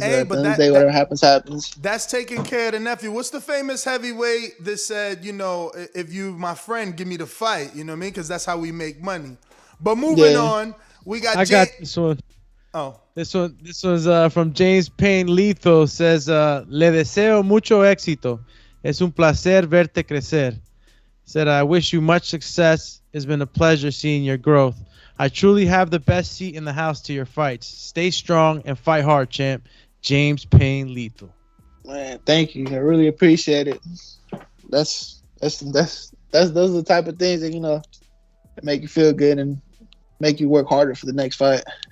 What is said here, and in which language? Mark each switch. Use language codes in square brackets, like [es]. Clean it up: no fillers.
[en] So at the end of the day, whatever happens, happens. That's taking care of the nephew. What's the famous heavyweight that said, you know, if you my friend, give me the fight, you know what I mean? Because that's how we make money. But moving on, we got. I got this one. Oh. This was from James Payne Lethal. Says, [es] le deseo mucho éxito. Es un placer verte crecer. [en] Said, I wish you much success. It's been a pleasure seeing your growth. I truly have the best seat in the house to your fights. Stay strong and fight hard, champ. James Payne Lethal. Man, thank you. I really appreciate it. Those are the type of things that, you know, that make you feel good and make you work harder for the next fight.